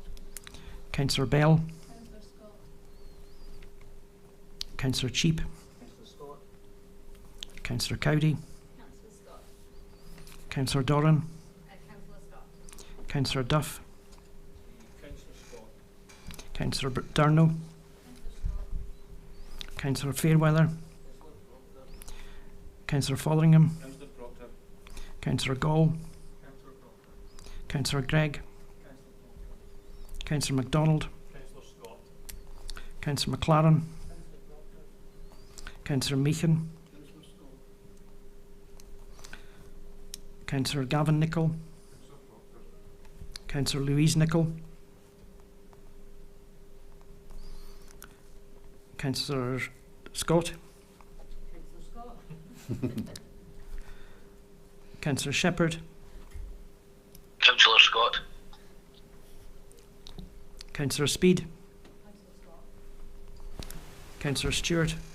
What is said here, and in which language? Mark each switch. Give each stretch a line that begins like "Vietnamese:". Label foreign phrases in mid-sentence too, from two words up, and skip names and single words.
English: Councillor Bell. Councillor Scott. Councillor Cheap. Councillor Scott. Councillor Cowdy. Councillor Scott. Councillor Doran. Councillor Scott. Councillor Duff. Councillor Scott. Councillor Durno. Councillor Fairweather. Councillor Fotheringham. Councillor Proctor. Councillor Gall. Councillor Proctor. Councillor Gregg. Councillor Councillor MacDonald. Councillor Scott. Councillor McLaren. Councillor Meehan. Councillor Gavin Nicholl. Councillor Louise Nicholl. Councillor Scott. Councillor Shepherd. Councillor Scott. Councillor Speed. Councillor Stewart.